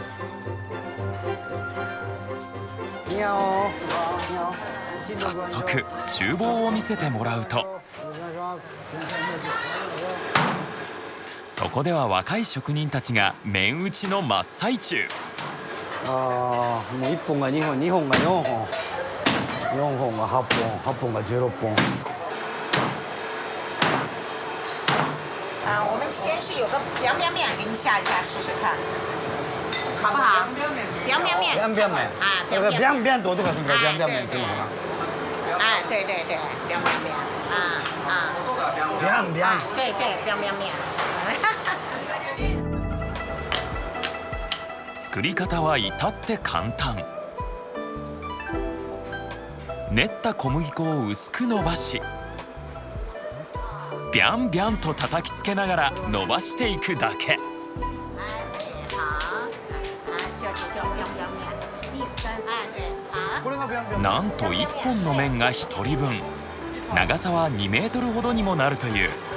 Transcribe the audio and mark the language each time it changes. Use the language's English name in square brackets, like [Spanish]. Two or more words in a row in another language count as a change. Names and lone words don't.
[Japanese] 早速厨房を見せてもらうと、そこでは若い職人たちが麺打ちの真っ最中。ああ、もう1本が2本、2本が4本、4本が8本、8本が16本。 [Chinese] 我们先是有个凉面面，给你下一下试试看，好不好？凉面面。凉面面。啊，那个凉面多这个是不是凉面面？哎，对对对，凉面面。啊啊。凉面。对对，凉面面。 [Japanese] 作り方は至って簡単。練った小麦粉を薄く伸ばし、ビャンビャンと叩きつけながら伸ばしていくだけ。なんと1本の麺が1人分、長さは2メートルほどにもなるという。